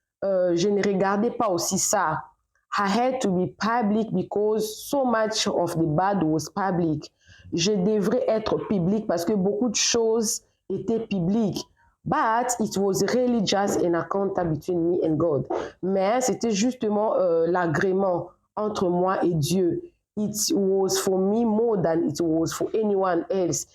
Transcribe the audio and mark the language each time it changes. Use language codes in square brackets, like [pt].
[fr] Je ne regardais pas aussi ça. [en] I had to be public because so much of the bad was public. [fr] Je devrais être public parce que beaucoup de choses étaient publiques. [en] But it was really just an encounter between me and God. [fr] Mais c'était justement l'agrément entre moi et Dieu. [en] It was for me more than it was for anyone else.